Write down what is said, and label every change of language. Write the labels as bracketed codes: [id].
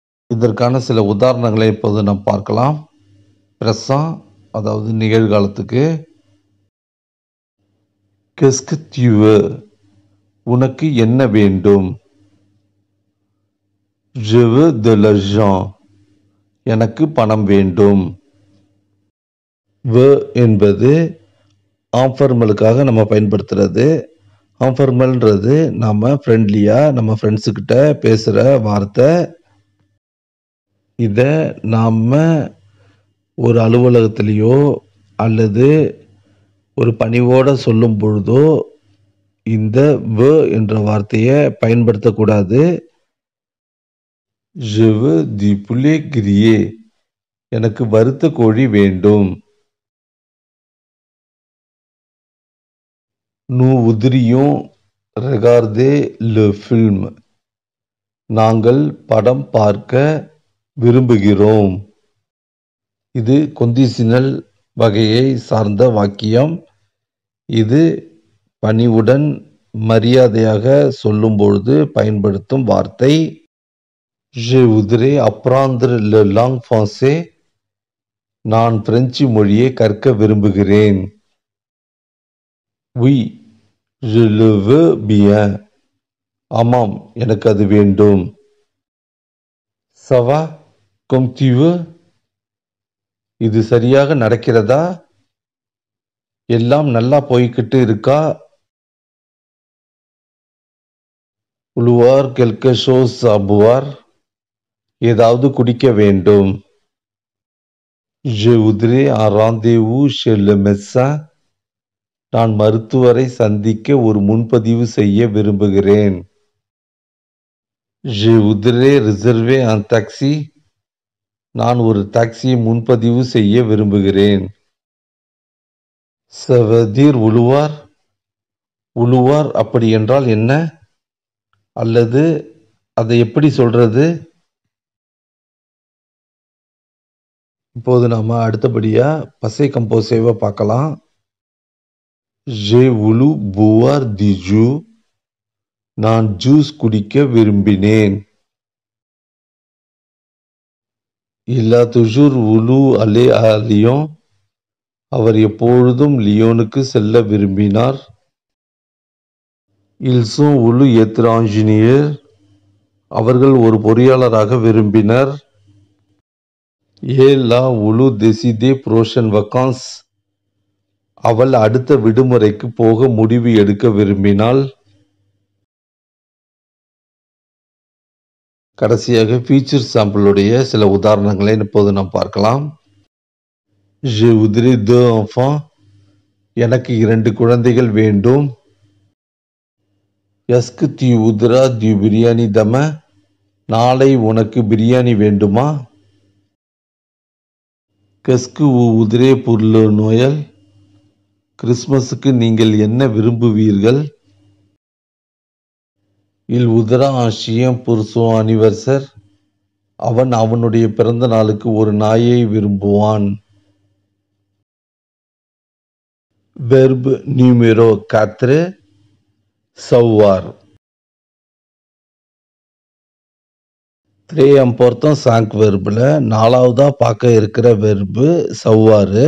[ta] இதற்கான சில உதாரணங்களை இப்போது நாம் பார்க்கலாம். ப்ரெசன்ட் அதாவது நிகழ்காலத்துக்கு [fr] qu'est-ce que tu veux, [ta] உனக்கு என்ன வேண்டும். [fr] je veux de l'argent, [ta] எனக்கு பணம் வேண்டும். veux என்பது ஆன்ஃபார்மலுக்காக நம்ம பயன்படுத்துறது. ஆன்ஃபார்மல்ன்றது நம்ம ஃப்ரெண்ட்லியாக நம்ம ஃப்ரெண்ட்ஸுக்கிட்ட பேசுகிற வார்த்தை. இதை நாம் ஒரு அலுவலகத்திலேயோ அல்லது ஒரு பணிவோடு சொல்லும் பொழுதோ இந்த வ என்ற வார்த்தையை பயன்படுத்தக்கூடாது. [fr] Je veux du poulet grillé. [ta] எனக்கு வறுத்த கோழி வேண்டும். [fr] Nous voudrions regarder le film. [ta] நாங்கள் படம் பார்க்க விரும்புகிறோம். இது கொண்டிஷனல் வகையை சார்ந்த வாக்கியம். இது பணிவுடன் மரியாதையாக சொல்லும்பொழுது பயன்படுத்தும் வார்த்தை. [fr] Je voudrais apprendre le langue français. [ta] நான் பிரெஞ்சு மொழியை கற்க விரும்புகிறேன். [fr] Oui, je le veux bien. [ta] ஆமாம், எனக்கு அது வேண்டும். [fr] Ça va, comme tu veux. [ta] இது சரியாக நடக்கிறதா? எல்லாம் நல்லா போய்கிட்டு இருக்கா? [fr] Vouloir quelque chose à boire. [ta] ஏதாவது குடிக்க வேண்டும். [fr] Je voudrais un rendez-vous chez le médecin. [ta] நான் மருத்துவரை சந்திக்க ஒரு முன்பதிவு செய்ய விரும்புகிறேன். [fr] Je voudrais réserver un taxi. [ta] நான் ஒரு டாக்ஸியை முன்பதிவு செய்ய விரும்புகிறேன். [fr] Ça veut dire vouloir. [ta] vouloir அப்படி என்றால் என்ன? அல்லது அதை எப்படி சொல்றது? இப்போது நாம அடுத்தபடியா பசை கம்போசேவை பார்க்கலாம். [fr] J'ai voulu boire du jus. [ta] நான் ஜூஸ் குடிக்க விரும்பினேன். [fr] Il a toujours voulu aller à Lyon. [ta] அவர் எப்பொழுதும் லியோனுக்கு செல்ல விரும்பினார். [fr] Ils ont voulu être ingénieurs. [ta] அவர்கள் ஒரு பொறியாளராக விரும்பினர். [fr] Elle a voulu décider prochaines vacances. [ta] அவள் அடுத்த விடுமுறைக்கு போக முடிவு எடுக்க விரும்பினாள். கடைசியாக ஃபியூச்சர் சாம்பிளுடைய சில உதாரணங்களை இப்போது நாம் பார்க்கலாம். [fr] Je voudrais 2 enfants. [ta] எனக்கு 2 குழந்தைகள் வேண்டும். [fr] Est-ce que tu voudras du biryani demain? [ta] நாளை உனக்கு பிரியாணி வேண்டுமா? [fr] Qu'est-ce que vous voudrez pour le Noël? [ta] கிறிஸ்மஸுக்கு நீங்கள் என்ன விரும்புவீர்கள்? [fr] Il voudra un chien pour son anniversaire. [ta] அவன் அவனுடைய பிறந்த நாளுக்கு ஒரு நாயை விரும்புவான். [fr] Verbe numéro 4. savoir. Très important [ta] 5 verbல 4வதா பார்க்க இருக்கிற வெர்பு savoir.